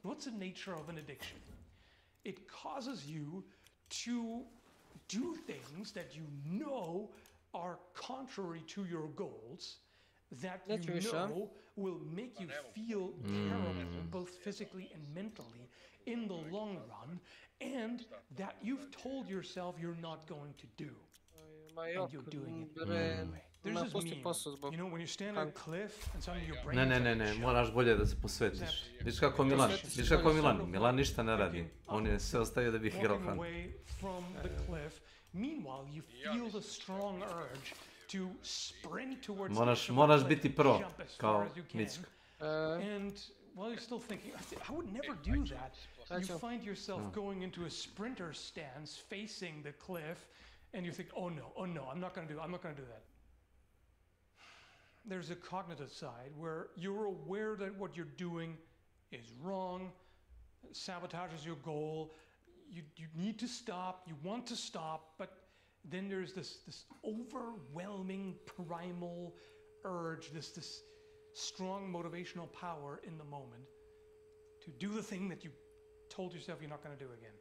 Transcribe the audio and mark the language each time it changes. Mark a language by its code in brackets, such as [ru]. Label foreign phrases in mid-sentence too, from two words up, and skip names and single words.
[en] What's the nature of an addiction? It causes you to do things that you know are contrary to your goals, that you know will make you feel terrible, both physically and mentally, in the long run, and that you've told yourself you're not going to do. And you're doing it anyway. There's this meme, when you stand on a cliff and suddenly your brain... [sr] Ne, moraš bolje da se posvetiš. Viš kako Milan, Milan ništa ne radi. On je sve ostavio da bi igrao Han. [en] Meanwhile, you feel the strong urge to sprint towards [sr] moraš biti pro, kao Micko. [en] And while you're still thinking, I would never do that, you find yourself going into a sprinter stance facing the cliff, and you think, oh no, I'm not going to do that. There's a cognitive side where you're aware that what you're doing is wrong, sabotages your goal, you need to stop, you want to stop, but then there's this overwhelming primal urge, this strong motivational power in the moment to do the thing that you told yourself you're not going to do again.